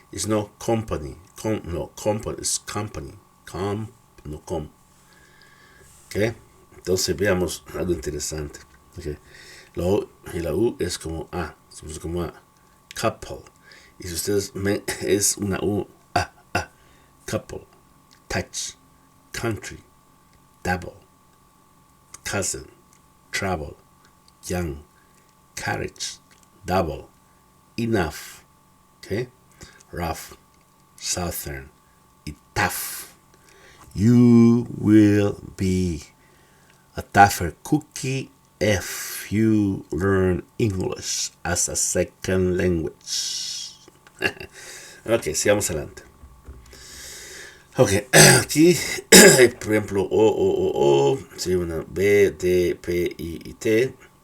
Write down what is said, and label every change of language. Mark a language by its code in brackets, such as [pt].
[en] It's no company, company, it's company, no com. ¿Okay? [es] Entonces veamos algo interesante. Okay. La O y la U es como A, se puso como A. Couple. Y si ustedes ven, es una U, A. [en] Couple, touch, country, double, cousin, travel, young, carriage, double, enough, okay? Rough, southern, y tough. You will be a tougher cookie if you learn English as a second language. [es] Ok, sigamos adelante. Ok, aquí, por ejemplo, O, sí, una B, D, P, I y T.